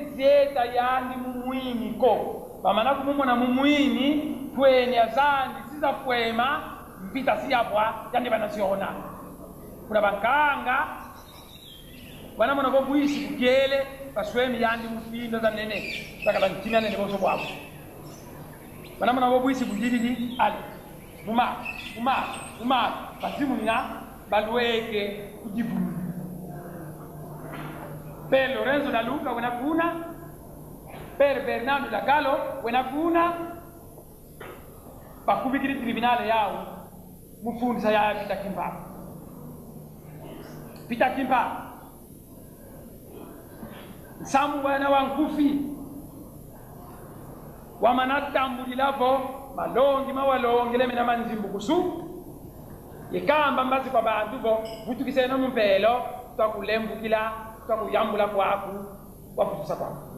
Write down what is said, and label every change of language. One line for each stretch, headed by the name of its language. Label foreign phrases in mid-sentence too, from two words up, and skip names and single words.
Kongo: zeta yandi mumwini ko bamana kumumona mumwini kweni azandi siza kwema mpita siyabwa yandi banasiona kuna bankanga wana mwana bobuisi kugele baswemi yandi mufindo za nene takala ntimya nene boso bwabo wana mwana bobuisi kugilili ali uma basimu nya balweke kujibulu per Lorenzo da Luca wenafuna, per Bernardo da Gallo wenafuna, bakubikiri tribunale yao mufundisa ya Peter Kimpa. Peter Kimpa samu wana wankufi wamanatambulilavo malongi mawalongele mena manzimbu kusu yekamba mbazi kwa bantu bo butukisena mumpelo twakulembukila twakuyambula kwaku wakutusa kwaku